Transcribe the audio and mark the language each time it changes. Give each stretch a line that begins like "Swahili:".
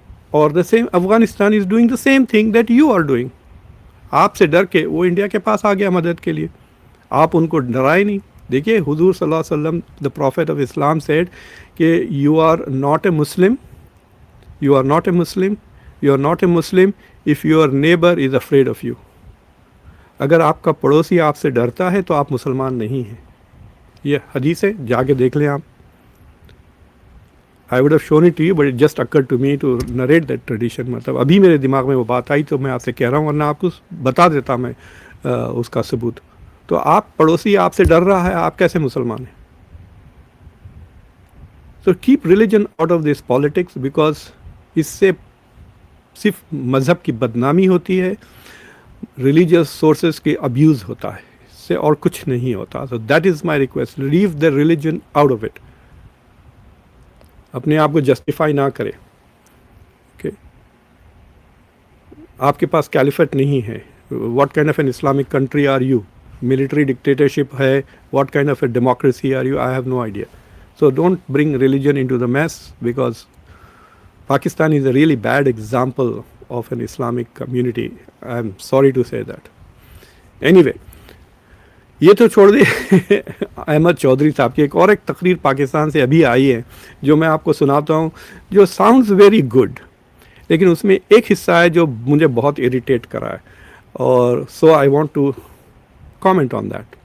Urdu: اور
English: The same Afghanistan is doing the same thing that you are doing.
Urdu: آپ سے ڈر کے وہ انڈیا کے پاس آ گیا مدد کے لیے, آپ ان کو ڈرائے نہیں. دیکھیے
English: حضور صلی اللہ علیہ وسلم the prophet of Islam said کہ you are not a Muslim, you are not a Muslim, you are not a Muslim if your neighbour is afraid of you.
Urdu: اگر آپ کا پڑوسی آپ سے ڈرتا ہے تو آپ مسلمان نہیں ہیں. یہ حدیث ہے, جا کے دیکھ لیں آپ.
English: I would have shown it to you, but it just occurred to me to narrate that tradition.
Urdu: مطلب ابھی میرے دماغ میں وہ بات آئی تو میں آپ سے کہہ رہا ہوں, ورنہ آپ کو بتا دیتا میں اس کا ثبوت. تو آپ پڑوسی آپ سے ڈر رہا ہے, آپ کیسے مسلمان ہیں؟
English: So keep religion out of this politics, because
Urdu: اس سے صرف مذہب کی بدنامی ہوتی ہے, ریلیجیس سورسز کی ابیوز ہوتا ہے, اس سے اور کچھ نہیں ہوتا.
English: So that is my request, leave the religion out of it.
Urdu: اپنے آپ کو جسٹیفائی نہ کرے. اوکے, آپ کے پاس کیلیفٹ نہیں ہے.
English: What kind of an Islamic country are you? military dictatorship
Urdu: hai,
English: what kind of a democracy are you? I have no idea. So don't bring religion into the mess, because Pakistan is a really bad example of an Islamic community. I'm sorry to say that. Anyway,
Urdu: یہ تو چھوڑ دیں احمد چودھری صاحب کی. ایک اور ایک تقریر پاکستان سے ابھی آئی ہے جو میں آپ کو سناتا ہوں, جو
English: sounds very good,
Urdu: لیکن اس میں ایک حصہ ہے جو مجھے بہت اریٹیٹ کرا ہے, اور
English: So I want to comment on that.